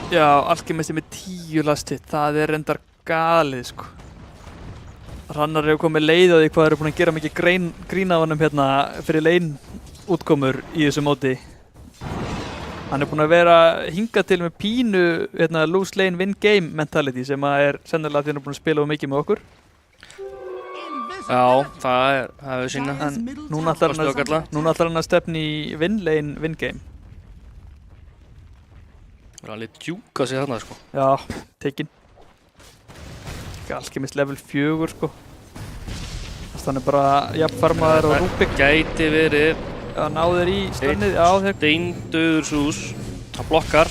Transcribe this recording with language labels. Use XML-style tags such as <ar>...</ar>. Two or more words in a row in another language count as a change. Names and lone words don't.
<is>Já, Alchemist með 10 last-hit. Það er reyndar galið, sko. Hrannar hefur komið leið á því hvað eru búin að gera mikið grín af honum hérna fyrir lane útkomur í þessu móti. Hann er búin að vera hingað til með pínu hérna,</is> <en>lose lane win game mentality</en> <is>sem er sennilega því hann er búin að spila of mikið með okkur. Já, það hefur sína. En núna ætlar hann að stefna í</is> <en>win lane win game.</en> <is>Það er alveg djúka sig þarna, sko. Já, tekinn. Alchemist level 4, sko. Þannig bara jafnfarmaður og Rubik. Gæti verið. Já, náður í stönnið. Já, þeir... Deindauður sús. Það blokkar.</is>